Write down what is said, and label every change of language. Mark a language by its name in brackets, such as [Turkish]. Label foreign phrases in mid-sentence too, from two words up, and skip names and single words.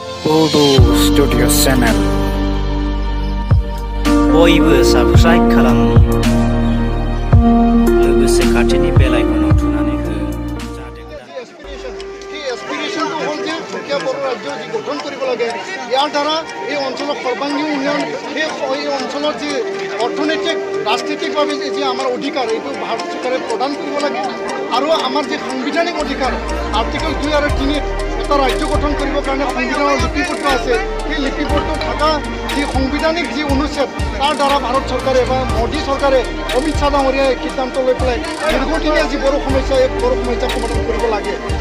[English] Urdu Studio Channel. [Bodo] बयबो साबस्क्राइब खालाम लोगोसे खाथिनि बेल आइकनआव थुनानै हो जाहाथे [Assamese] এসপিরেশনটো হ'ল যে সুকীয়া বড়ো ৰাজ্য যি গঠন কৰিব লাগে ইয়াৰ দ্বাৰা এই অঞ্চলৰ সৰ্বাংগীন উন্নয়ন এই অঞ্চলৰ যি অৰ্থনৈতিক ৰাজনৈতিকভাৱে যি আমাৰ অধিকাৰ এইটো ভাৰত চৰকাৰে প্ৰদান কৰিব লাগে আৰু আমাৰ যি সাংবিধানিক অধিকাৰ আৰ্টিকল 2 আৰু 3 এটা ৰাজ্য গঠন কৰিবৰ কাৰণে সংবিধানৰ লিপিবদ্ধ আছে সেই লিপিবদ্ধ থকা যি সাংবিধানিক যি অনুচ্ছেদ তাৰ দ্বাৰা ভাৰত চৰকাৰে বা মোদী চৰকাৰে অমিত শ্বাহ ডাঙৰীয়াই সিদ্ধান্ত লৈ পেলাই দীৰ্ঘদিনীয়া যি বড়ো সমস্যা এই বড়ো সমস্যা সমাধান কৰিব লাগে।